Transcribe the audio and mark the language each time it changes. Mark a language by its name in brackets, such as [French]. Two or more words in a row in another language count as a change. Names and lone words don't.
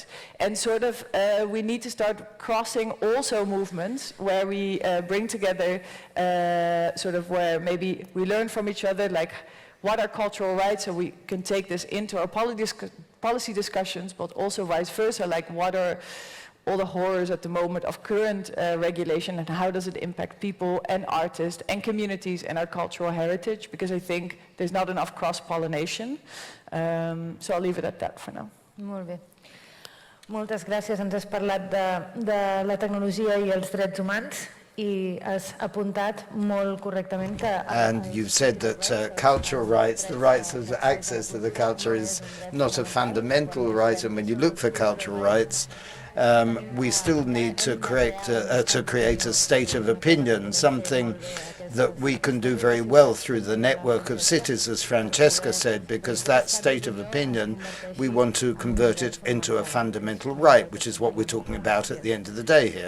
[English] And sort of we need to start crossing also movements where we bring together sort of where maybe we learn from each other, like what are cultural rights, so we can take this into our policy discussions, but also vice versa, like what are all the horrors at the moment of current regulation, and how does it impact people and artists and communities and our cultural heritage, because I think there's not enough cross-pollination. So I'll leave it at that for now. [Catalan] Molt bé. Moltes gràcies. Ens has parlat de la tecnologia i els drets humans, i has apuntat molt correctament que... [English] And you've said that cultural rights, the rights of access to the culture, is not a fundamental right, and when you look for cultural rights, we still need to create a state of opinion, something that we can do very well through the network of cities, as Francesca said, because that state of opinion, we want to convert it into a fundamental right, which is what we're talking about at the end of the day here.